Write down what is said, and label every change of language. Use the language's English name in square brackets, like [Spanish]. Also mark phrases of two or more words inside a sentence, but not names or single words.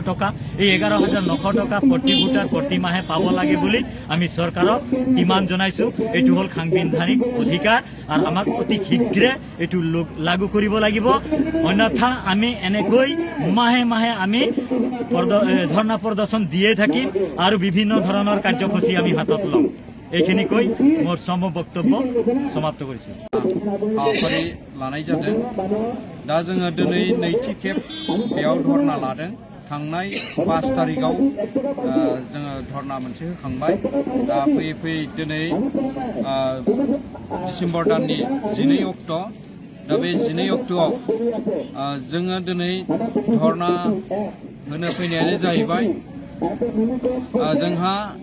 [Assamese] টকা এই 11,900 টকা প্ৰতি ভোটাৰ প্ৰতি মাহে পাব লাগে বুলি আমি চৰকাৰক ডিমাণ্ড জনাইছোঁ এইটো হ'ল সাংবিধানিক অধিকাৰ আৰু আমাক অতি শীঘ্ৰে এইটো লাগু কৰিব লাগিব অন্যথা আমি এনেকৈ মাহে মাহে আমি ধৰ্ণা প্ৰদৰ্শন দিয়ে থাকিম আৰু বিভিন্ন ধৰণৰ কাৰ্যসূচী আমি হাতত ল'ম এইখিনি কৈ মোৰ সম বক্তব্য সমাপ্ত কৰিছোঁ [Bodo] हाबाफारि लानाय जादों दा जोङो दिनै नैथि खेब बेयाव धर्ना लादों थांनाय 5 तारिखआव जोङो धर्ना मोनसे होखांबाय दा फैयै फैयै दिनै डिसेम्बर दाननि 12 अक्ट' दा बे 12 अक्ट'आव जोङो दिनै धर्ना होनो फैनायानो जाहैबाय जोंहा